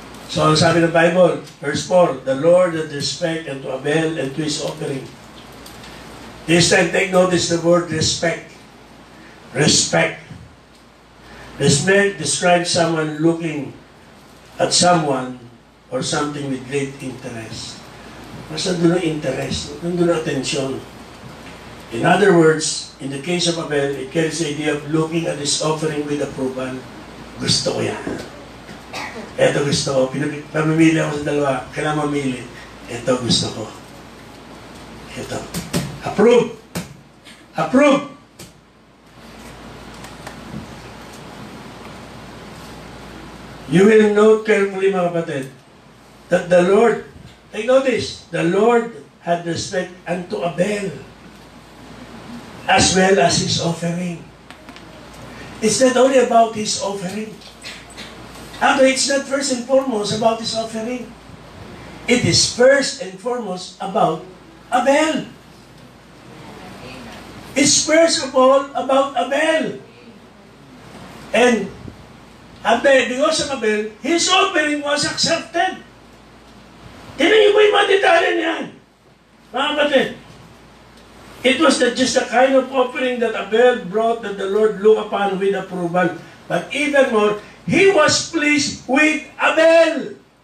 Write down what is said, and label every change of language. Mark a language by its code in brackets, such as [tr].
[en] So, [tl] ang sabi ng [en] Bible, verse 4, the Lord had respect unto Abel and to his offering. This time, take notice the word respect. Respect. Respect describes someone looking at someone or something with great interest. [tl] Mas nandun ang interest, nandun ang atensyon. [en] In other words, in the case of Abel, it carries the idea of looking at his offering with approval. [tl] Gusto ko yan. Ito gusto ko. Pamimili ako sa dalawa. Kailangan mamili. Ito gusto ko. Ito. Approve. Approve. [en] You will note carefully, [tl] mga kapatid, [en] that the Lord, take notice, the Lord had respect unto Abel as well as his offering. It's not only about his offering. Actually, it's not first and foremost about his offering. It is first and foremost about Abel. It's first of all about Abel. And Abel, because of Abel, his offering was accepted. [tl] Tignan niyo po yung mga detalye niyan. Mga kapatid, [en] it was not just the kind of offering that Abel brought that the Lord looked upon with approval, but even more, he was pleased with Abel.